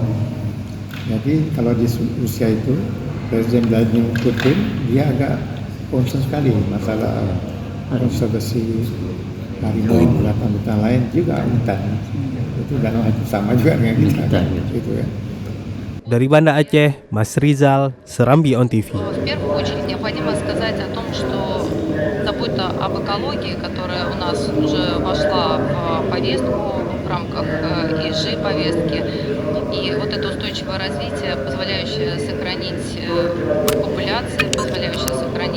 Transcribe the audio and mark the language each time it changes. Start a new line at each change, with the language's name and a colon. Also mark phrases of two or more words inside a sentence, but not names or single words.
Indonesian: Jadi kalau di Rusia itu Presiden Vladimir Putin dia agak concern sekali masalah konservasi harimau, hutan lain juga hutan. Itu dan sama juga dengan kita. Gitu ya. Dari Banda Aceh, Mas Rizal, Serambi On TV.
Russian: В первую очередь необходимо сказать о том, что добыть забота об экологии, которая у нас уже вошла в повестку в рамках ИЖ повестки. И это устойчивое развитие, позволяющее сохранить популяции, позволяющее